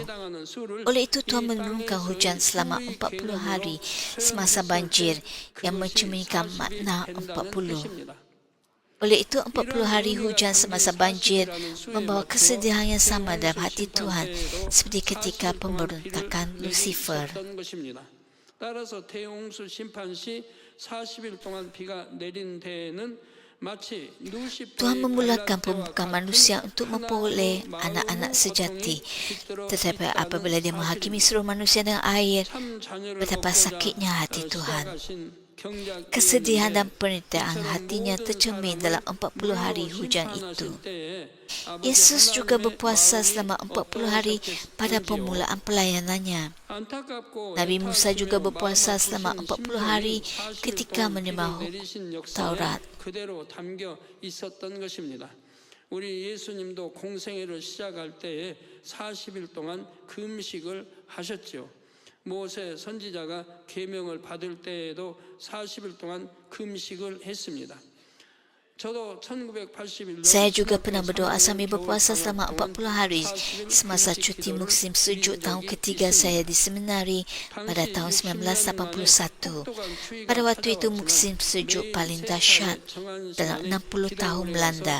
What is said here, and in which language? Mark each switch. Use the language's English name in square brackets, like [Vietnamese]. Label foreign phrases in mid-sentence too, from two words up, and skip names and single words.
[Malay] Oleh itu, Tuhan menurunkan hujan selama 40 hari semasa banjir yang mencerminkan makna 40. Oleh itu, 40 hari hujan semasa banjir membawa kesedihan yang sama dalam hati Tuhan seperti ketika pemberontakan Lucifer. [Korean] 따라서 대홍수 심판 시 40일 동안 비가 내린 데에는 마치 [Malay] Tuhan memulakan pembukaan manusia untuk memperoleh anak-anak sejati. Tetapi apabila dia menghakimi seluruh manusia dengan air, betapa sakitnya hati Tuhan. Kesedihan dan penderitaan hatinya tercermin dalam 40 hari hujan itu. Yesus juga berpuasa selama 40 hari pada permulaan pelayanannya. Nabi Musa juga berpuasa selama 40 hari ketika menerima Taurat. [Korean] 우리 예수님도 공생애를 시작할 때에 40일 동안 금식을 하셨죠. 모세 선지자가 계명을 받을 때에도 40일 동안 금식을 했습니다. [Malay] Saya juga pernah berdoa sambil berpuasa selama 40 hari semasa cuti musim sejuk tahun ketiga saya di seminari pada tahun 1981. Pada waktu itu musim sejuk paling dahsyat dalam 60 tahun melanda.